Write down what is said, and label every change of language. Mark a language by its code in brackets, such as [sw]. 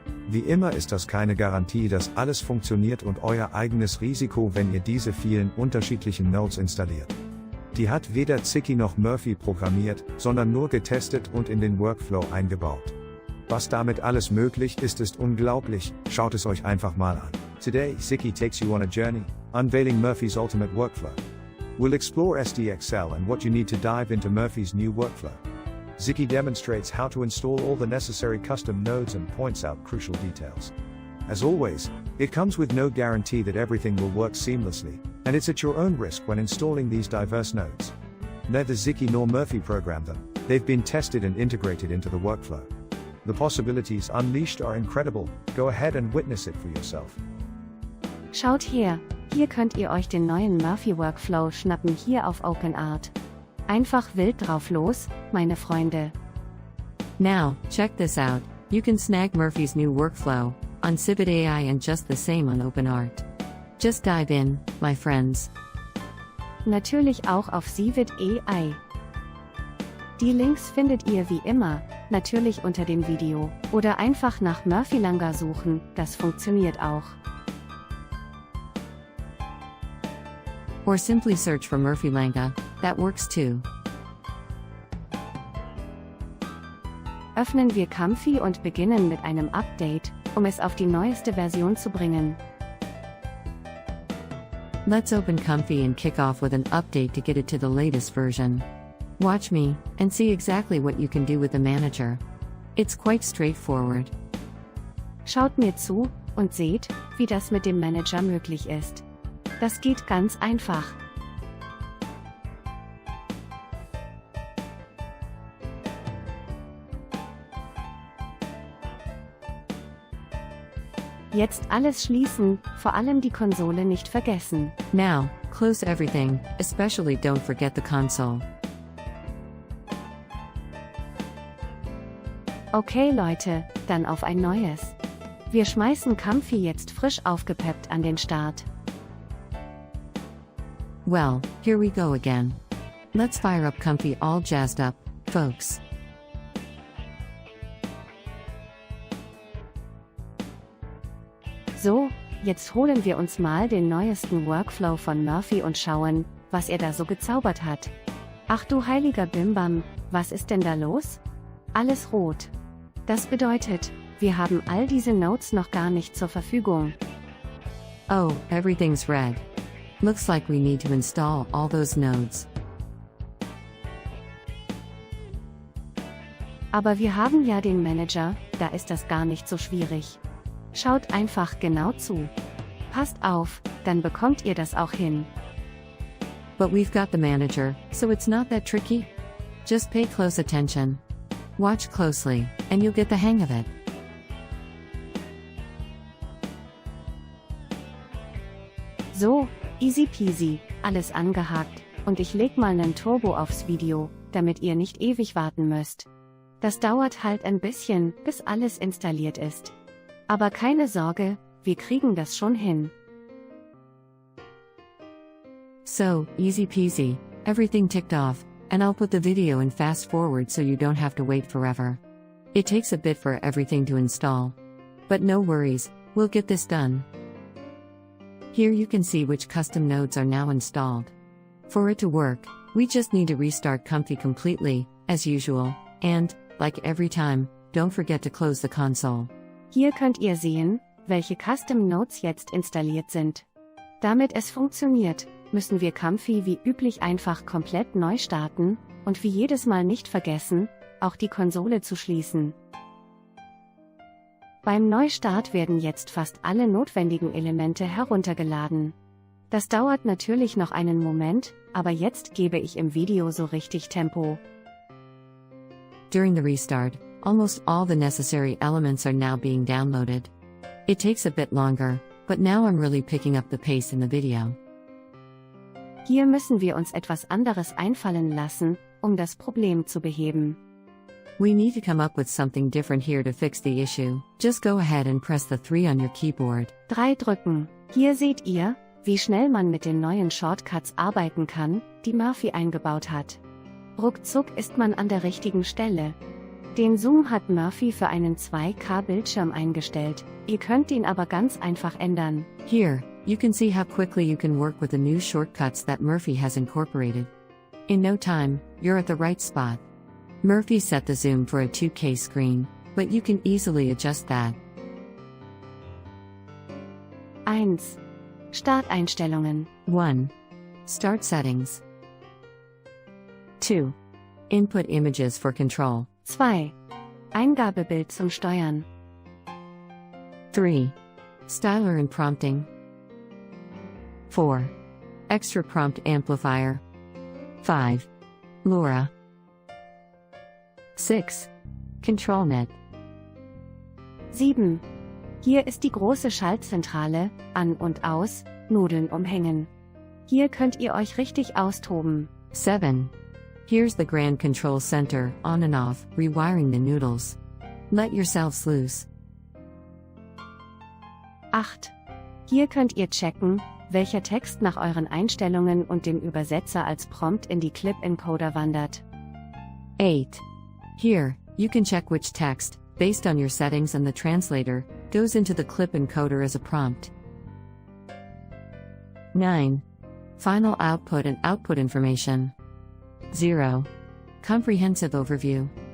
[de] Wie immer ist das keine Garantie, dass alles funktioniert und euer eigenes Risiko, wenn ihr diese vielen unterschiedlichen Nodes installiert. Die hat weder Zicky noch Murphy programmiert, sondern nur getestet und in den Workflow eingebaut. Was damit alles möglich ist, ist unglaublich, schaut es euch einfach mal an. [en] Today, Zicky takes you on a journey, unveiling Murphy's ultimate workflow. We'll explore SDXL and what you need to dive into Murphy's new workflow. Zicky demonstrates how to install all the necessary custom nodes and points out crucial details. As always, it comes with no guarantee that everything will work seamlessly, and it's at your own risk when installing these diverse nodes. Neither Zicky nor Murphy programmed them, they've been tested and integrated into the workflow. The possibilities unleashed are incredible, go ahead and witness it for yourself. [de] Schaut her, hier könnt ihr euch den neuen Murphy Workflow schnappen hier auf OpenArt. Einfach wild drauf los, meine Freunde. [en] Now, check this out, you can snag Murphy's new workflow on Civit AI and just the same on OpenArt. Just dive in, my friends. [de] Natürlich auch auf Civit AI. Die Links findet ihr wie immer, natürlich unter dem Video, oder einfach nach Murphy Langer suchen, das funktioniert auch. [en] Or simply search for Murphy Langa, that works too. [de] Öffnen wir Comfy und beginnen mit einem Update, um es auf die neueste Version zu bringen. [en] Let's open Comfy and kick off with an update to get it to the latest version. Watch me, and see exactly what you can do with the manager. It's quite straightforward. [de] Schaut mir zu, und seht, wie das mit dem Manager möglich ist. Das geht ganz einfach. Jetzt alles schließen, vor allem die Konsole nicht vergessen. [en] Now, close everything, especially don't forget the console. [de] Okay Leute, dann auf ein neues. Wir schmeißen Comfy jetzt frisch aufgepeppt an den Start. [en] Well, here we go again. Let's fire up Comfy all jazzed up, folks. [de] So, jetzt holen wir uns mal den neuesten Workflow von Murphy und schauen, was er da so gezaubert hat. Ach du heiliger Bimbam, was ist denn da los? Alles rot. Das bedeutet, wir haben all diese Nodes noch gar nicht zur Verfügung. [en] Oh, everything's red. Looks like we need to install all those nodes. [de] Aber wir haben ja den Manager, da ist das gar nicht so schwierig. Schaut einfach genau zu. Passt auf, dann bekommt ihr das auch hin. [en] But we've got the manager, so it's not that tricky. Just pay close attention. Watch closely, and you'll get the hang of it. [de] So, [en] easy peasy, [de] alles angehakt, und ich leg mal nen Turbo aufs Video, damit ihr nicht ewig warten müsst. Das dauert halt ein bisschen, bis alles installiert ist. Aber keine Sorge, wir kriegen das schon hin. [en] So, easy peasy, everything ticked off, and I'll put the video in fast forward so you don't have to wait forever. It takes a bit for everything to install. But no worries, we'll get this done. Here you can see which custom nodes are now installed. For it to work, we just need to restart Comfy completely, as usual, and, like every time, don't forget to close the console. [de] Hier könnt ihr sehen, welche Custom Nodes jetzt installiert sind. Damit es funktioniert, müssen wir Comfy wie üblich einfach komplett neu starten, und wie jedes Mal nicht vergessen, auch die Konsole zu schließen. Beim Neustart werden jetzt fast alle notwendigen Elemente heruntergeladen. Das dauert natürlich noch einen Moment, aber jetzt gebe ich im Video so richtig Tempo. [en] During the restart, almost all the necessary elements are now being downloaded. It takes a bit longer, but now I'm really picking up the pace in the video. Hier müssen wir uns etwas anderes einfallen lassen, um das Problem zu beheben. We need to come up with something different here to fix the issue. Just go ahead and press the 3 on your keyboard. [de] 3 drücken. Hier seht ihr, wie schnell man mit den neuen Shortcuts arbeiten kann, die Murphy eingebaut hat. Ruckzuck ist man an der richtigen Stelle. Den Zoom hat Murphy für einen 2K-Bildschirm eingestellt, ihr könnt ihn aber ganz einfach ändern. [en] Here, you can see how quickly you can work with the new shortcuts that Murphy has incorporated. In no time, you're at the right spot. Murphy set the zoom for a 2K screen, but you can easily adjust that. [de] 1. Starteinstellungen. [en] 1. Start settings. 2. Input images for control. [de] 2. Eingabebild zum Steuern. [en] 3. Styler and prompting. 4. Extra prompt amplifier. 5. LoRa. 6. ControlNet. [de] 7. Hier ist die große Schaltzentrale, an und aus, Nudeln umhängen. Hier könnt ihr euch richtig austoben. [en] 7. Here's the Grand Control Center, on and off, rewiring the noodles. Let yourselves loose. [de] 8. Hier könnt ihr checken, welcher Text nach euren Einstellungen und dem Übersetzer als Prompt in die Clip-Encoder wandert. [en] 8. Here, you can check which text, based on your settings and the translator, goes into the clip encoder as a prompt. 9. Final output and output information. 0. Comprehensive overview.